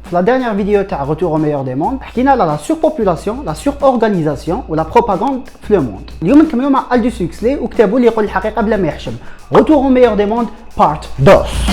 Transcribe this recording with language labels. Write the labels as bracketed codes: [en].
[fr] Dans la dernière vidéo de Retour au meilleur des mondes, on a la surpopulation, la surorganisation ou la propagande dans le monde. [ar] اليوم نكملوا مع Aldous Huxley وكتابه اللي يقول الحقيقة بلا ما يحشم. [fr] Retour au meilleur des mondes, part 2.